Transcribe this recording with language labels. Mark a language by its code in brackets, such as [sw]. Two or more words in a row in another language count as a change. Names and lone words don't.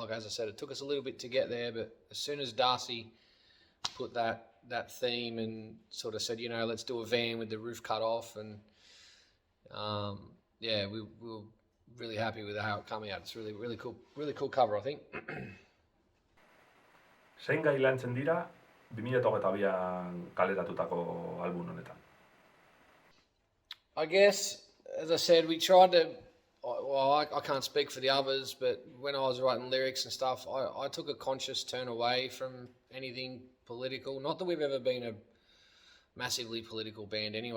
[en] Like as I said, it took us a little bit to get there, but as soon as Darcy put that theme and sort of said, let's do a van with the roof cut off, and we were really happy with how it came out. It's really cool cover, I think. [eu] Zein gai lantzen dira 2022an kaleratutako album honetan? [en] I guess, as I said, we tried to. Well, I can't speak for the others, but when I was writing lyrics and stuff, I took a conscious turn away from anything political. Not that we've ever been a massively political band anyway.